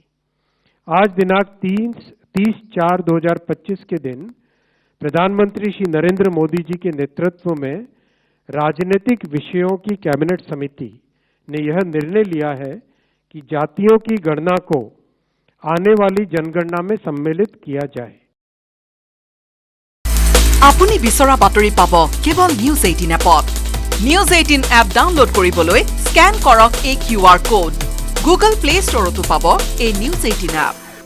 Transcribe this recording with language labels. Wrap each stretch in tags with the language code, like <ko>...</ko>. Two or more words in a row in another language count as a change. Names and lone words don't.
<hi>आज दिनांक 30/4/2025 के दिन प्रधानमंत्री श्री नरेंद्र मोदी जी के नेतृत्व में राजनीतिक विषयों की कैबिनेट समिति ने यह निर्णय लिया है कि जातियों की गणना को आने वाली जनगणना में सम्मिलित किया जाए।</hi> <as>আপুনি বিচৰা বাতৰি পাব কেৱল নিউজ 18 এপত। নিউজ 18 এপ ডাউনলোড কৰিবলৈ স্ক্যান কৰক এই</as> <en>QR code.</en> <as>Google Play ষ্টৰতো পাব এই নিউজ 18 এপ।</as>